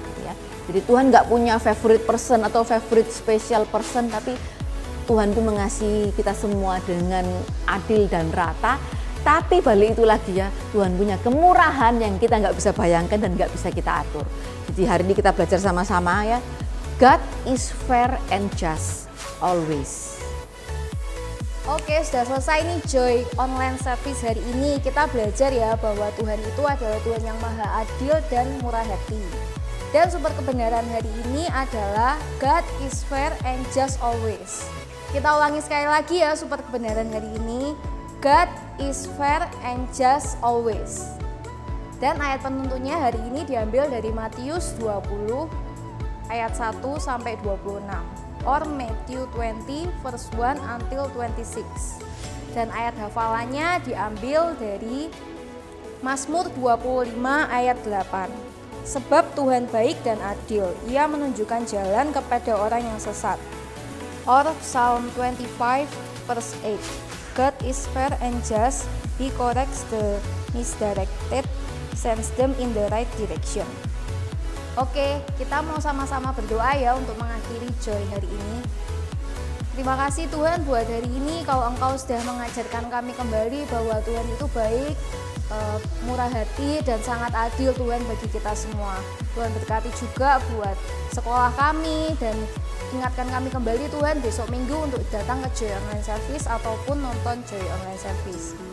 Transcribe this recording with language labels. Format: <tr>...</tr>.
<id>Ya. Jadi Tuhan nggak punya favorite person atau favorite special person, tapi Tuhan itu mengasihi kita semua dengan adil dan rata. Tapi balik itu lagi ya, Tuhan punya kemurahan yang kita nggak bisa bayangkan dan nggak bisa kita atur. Jadi hari ini kita belajar sama-sama ya.</id> <en>God is fair and just always.</en> <id>Oke, sudah selesai nih Joy online service hari ini. Kita belajar ya bahwa Tuhan itu adalah Tuhan yang maha adil dan murah hati. Dan sumber kebenaran hari ini adalah</id> <en>God is fair and just always.</en> <id>Kita ulangi sekali lagi ya sumber kebenaran hari ini.</id> <en>God is fair and just always.</en> <id>Dan ayat penuntunnya hari ini diambil dari Matius 20 ayat 1 sampai 26.</id> <en>Or Matthew 20 verse 1 until 26.</en> <id>Dan ayat hafalannya diambil dari Mazmur 25 ayat 8. Sebab Tuhan baik dan adil, Ia menunjukkan jalan kepada orang yang sesat.</id> <en>Or Psalm 25 verse 8. God is fair and just, He corrects the misdirected, sends them in the right direction.</en> <id>Oke, kita mau sama-sama berdoa ya untuk mengakhiri Joy hari ini. Terima kasih Tuhan buat hari ini, kalau Engkau sudah mengajarkan kami kembali bahwa Tuhan itu baik, murah hati dan sangat adil Tuhan bagi kita semua. Tuhan berkati juga buat sekolah kami dan ingatkan kami kembali Tuhan besok minggu untuk datang ke Joy Online Service ataupun nonton Joy Online Service.</id>